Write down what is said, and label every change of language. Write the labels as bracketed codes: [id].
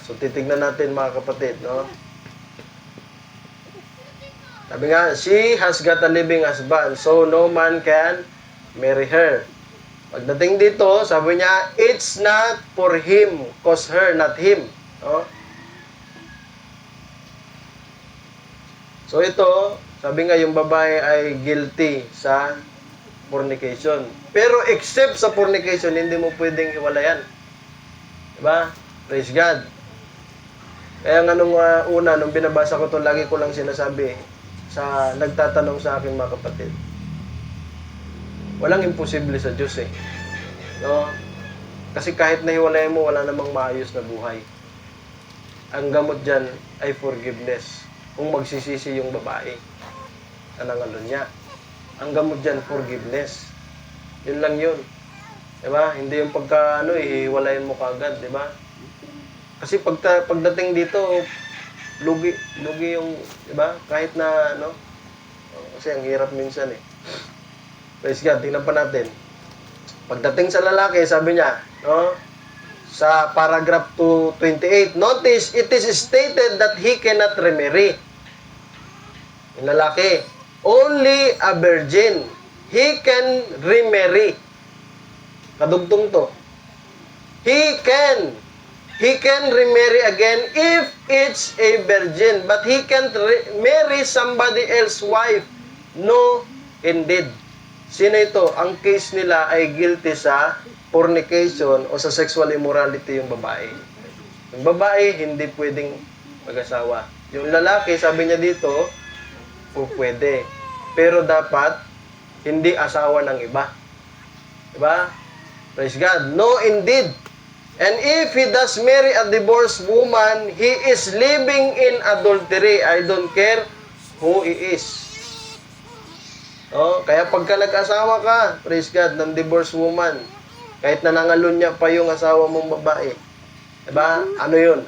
[tl] So titignan natin mga kapatid, no? Sabi nga, [en] she has got a living husband, so no man can marry her. [tl] Pagdating dito, sabi niya, [en] it's not for him, cause her, not him. [tl] No? So ito, sabi nga yung babae ay guilty sa fornication. Pero except sa fornication, hindi mo pwedeng hiwalayan. Diba? [en] Praise God. [tl] Kaya nga nung nung binabasa ko to, lagi ko lang sinasabi sa nagtatanong sa akin mga kapatid. Walang imposible sa Diyos eh. No? Kasi kahit nahiwalay mo, wala namang maayos na buhay. Ang gamot dyan ay forgiveness. Kung magsisisi yung babae, anang niya. Ang gamot dyan, forgiveness. Yun lang yun. Diba? Hindi yung pagka, hiwalayin mo kagad, diba? Kasi pagdating dito, lugi yung, diba? Kahit na, kasi ang hirap minsan eh. [en] Praise God, [tl] tingnan pa natin. Pagdating sa lalaki, sabi niya, no? Sa paragraph 228, [en] notice, it is stated that he cannot remarry. [tl] Yung lalaki, [en] only a virgin. He can remarry. [tl] Kadugtong to. [en] He can remarry again if it's a virgin, but he can't marry somebody else's wife. No, indeed. [tl] Sino ito? Ang case nila ay guilty sa fornication o sa sexual immorality yung babae. Yung babae, hindi pwedeng mag-asawa. Yung lalaki, sabi niya dito, pwede. Pero dapat, hindi asawa ng iba. Diba? [en] Praise God. No, indeed. And if he does marry a divorced woman, he is living in adultery. I don't care who he is. [tl] Kaya pagka nag-asawa ka, [en] praise God, [tl] ng [en] divorced woman, [tl] kahit nanangalon niya pa yung asawa mong babae, diba? Ano yun?